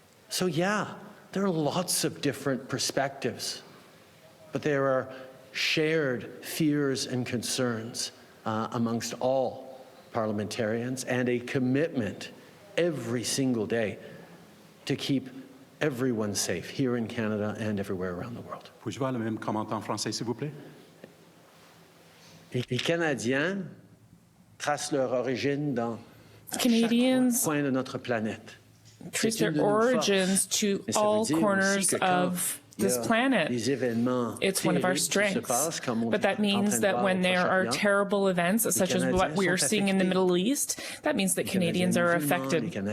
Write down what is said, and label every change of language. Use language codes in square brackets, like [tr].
[en] So yeah, there are lots of different perspectives, but there are shared fears and concerns amongst all parliamentarians, and a commitment every single day to keep everyone safe here in Canada and everywhere around the world. [fr] Puis-je voir le même commentaire en français, s'il vous plaît? Les Canadiens tracent leur origine dans [en] Canadians [fr] chaque coin de notre planète. [en] trace their origins to all corners of this planet. It's one of our strengths. But that means that when there are terrible events, such as what we are seeing in the Middle East, that means that Canadians are affected.